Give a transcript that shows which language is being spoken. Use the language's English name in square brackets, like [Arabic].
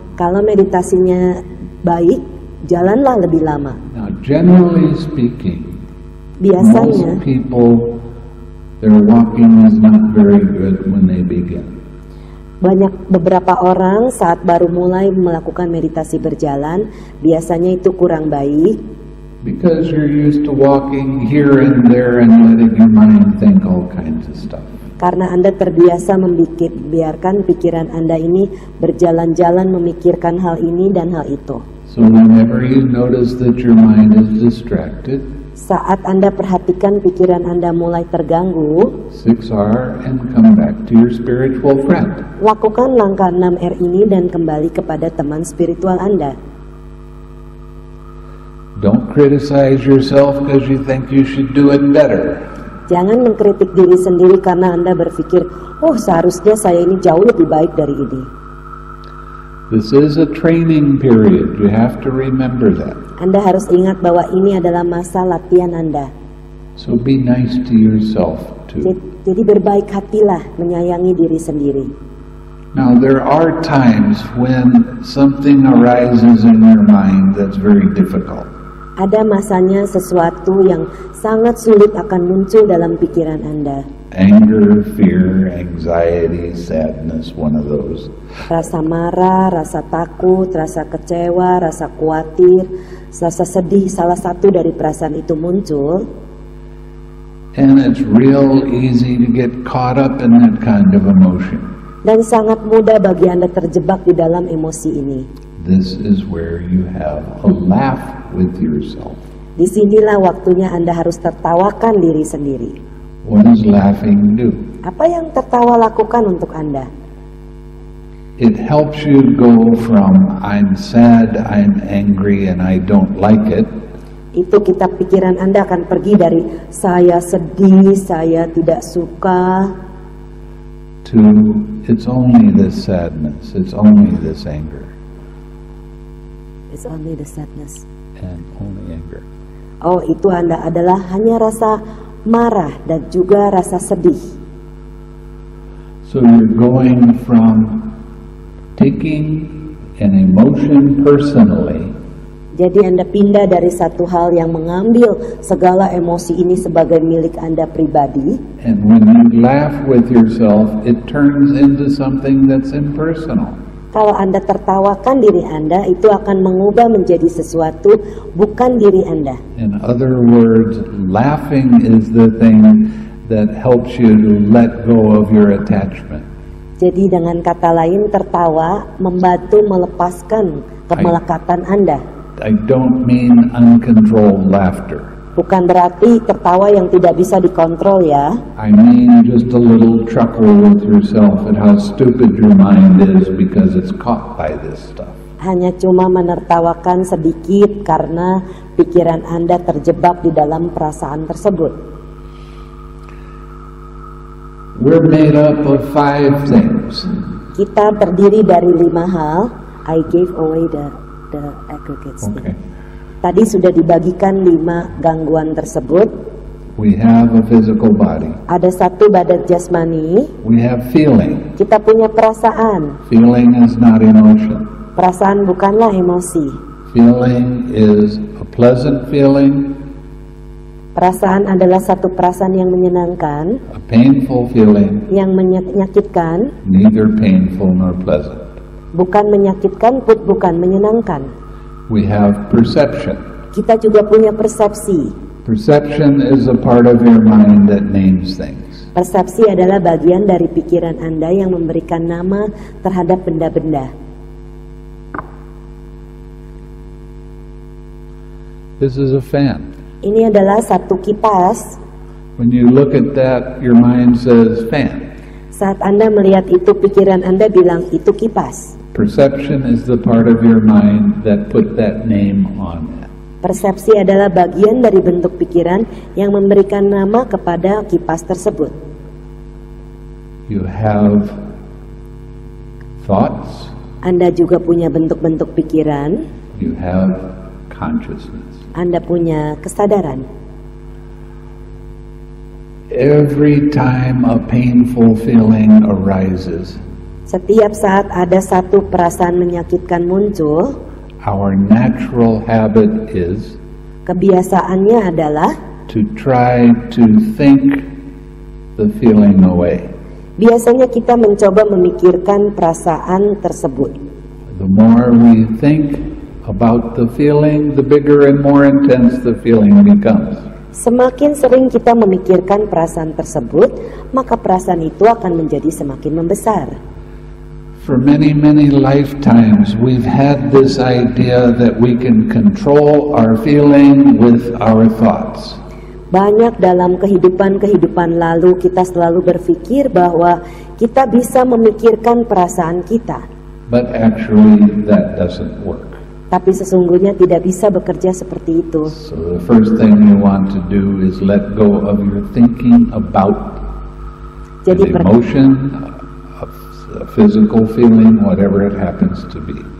[Indonesian] Kalau meditasinya baik, jalanlah lebih lama. [English] Now, generally speaking, [Indonesian] Biasanya, [English] most people, their walking is not very good when they begin. [Indonesian] beberapa orang saat baru mulai melakukan meditasi berjalan, biasanya itu kurang baik. [English] Because you're used to walking here and there and letting your mind think all kinds of stuff. [Indonesian] Karena Anda terbiasa biarkan pikiran Anda ini berjalan-jalan memikirkan hal ini dan hal itu. [English] So whenever you notice that your mind is distracted, [Indonesian] saat Anda perhatikan pikiran Anda mulai terganggu, [English] 6R and come back to your spiritual friend. [Indonesian] lakukan langkah 6R ini dan kembali kepada teman spiritual Anda. [English] Don't criticize yourself because you think you should do it better. [Indonesian] Jangan mengkritik diri sendiri karena Anda berpikir, oh seharusnya saya ini jauh lebih baik dari ini. [English] This is a training period. You have to remember that. [Indonesian] Anda harus ingat bahwa ini adalah masa latihan Anda. [English] So be nice to yourself too. [Indonesian] Jadi berbaik hatilah, menyayangi diri sendiri. [English] Now there are times when something arises in your mind that's very difficult. [Indonesian] Ada masanya sesuatu yang sangat sulit akan muncul dalam pikiran Anda. [English] Anger, fear, anxiety, sadness, one of those. [Indonesian] Rasa marah, rasa takut, rasa kecewa, rasa khawatir, rasa sedih, salah satu dari perasaan itu muncul. [English] And it's real easy to get caught up in that kind of emotion. [Indonesian] Dan sangat mudah bagi Anda terjebak di dalam emosi ini. [English] This is where you have a laugh with yourself. [Indonesian] Disinilah waktunya Anda harus tertawakan diri sendiri. [English] What does laughing do? [Indonesian] Apa yang tertawa lakukan untuk Anda? [English] It helps you go from I'm sad, I'm angry, and I don't like it, [Indonesian] Itu pikiran Anda akan pergi dari saya sedih, saya tidak suka, [English] to it's only this sadness, it's only this anger, it's only the sadness. and only anger. [Indonesian] Oh, itu Anda adalah hanya rasa marah dan juga rasa sedih. [English] So you're going from taking an emotion personally [Indonesian] Jadi Anda pindah dari satu hal yang mengambil segala emosi ini sebagai milik Anda pribadi. [English] and when you laugh with yourself, it turns into something that's impersonal. [Indonesian] Kalau Anda tertawakan diri Anda, itu akan mengubah menjadi sesuatu bukan diri Anda. [English] In other words, laughing is the thing that helps you to let go of your attachment. [Indonesian] Jadi dengan kata lain, tertawa membantu melepaskan kemelekatan Anda. [English] I don't mean uncontrolled laughter. [Indonesian] Bukan berarti tertawa yang tidak bisa dikontrol ya. [English] I mean just a little chuckle with yourself at how stupid your mind is because it's caught by this stuff. [Indonesian] Hanya cuma menertawakan sedikit karena pikiran Anda terjebak di dalam perasaan tersebut. [English] We're made up of 5 things. [Indonesian] Kita terdiri dari 5 hal. [English] I gave away the aggregates. Okay. [Indonesian] Tadi sudah dibagikan 5 gangguan tersebut. [English] We have a physical body. [Indonesian] Ada 1 badan jasmani. [English] We have feeling. [Indonesian] Kita punya perasaan. [English] Feeling is not emotion. [Indonesian] Perasaan bukanlah emosi. [English] Feeling is a pleasant feeling, [Indonesian] Perasaan adalah satu perasaan yang menyenangkan, [English] a painful feeling, [Indonesian] yang menyakitkan, [English] neither painful nor pleasant. [Indonesian] bukan menyakitkan pun bukan menyenangkan. [English] We have perception. [Indonesian] Kita juga punya persepsi. [English] Perception is a part of your mind that names things. [Indonesian] Persepsi adalah bagian dari pikiran Anda yang memberikan nama terhadap benda-benda. [English] This is a fan. [Indonesian] Ini adalah satu kipas. [English] When you look at that, your mind says fan. [Indonesian] Saat Anda melihat itu, pikiran Anda bilang itu kipas. [English] Perception is the part of your mind that put that name on it. [Indonesian] Persepsi adalah bagian dari bentuk pikiran yang memberikan nama kepada kipas tersebut. [English] You have thoughts, [Indonesian] Anda juga punya bentuk-bentuk pikiran, [English] you have consciousness. [Indonesian] Anda punya kesadaran. [English] Every time a painful feeling arises, [Indonesian] Setiap saat ada satu perasaan menyakitkan muncul, [English] our natural habit is [Indonesian] kebiasaannya adalah [English] to try to think the feeling away. [Indonesian] biasanya kita mencoba memikirkan perasaan tersebut. [English] The more we think about the feeling, the bigger and more intense the feeling becomes. [Indonesian] Semakin sering kita memikirkan perasaan tersebut, maka perasaan itu akan menjadi semakin membesar. [English] For many, many lifetimes, we've had this idea that we can control our feeling with our thoughts. [Indonesian] Banyak dalam kehidupan lalu kita selalu berpikir bahwa kita bisa memikirkan perasaan kita. [English] But actually, that doesn't work. [Indonesian] Tapi sesungguhnya tidak bisa bekerja seperti itu. [English] So the first thing you want to do is let go of your thinking about [Indonesian] Jadi [English] an emotion, a physical feeling, whatever it happens to be.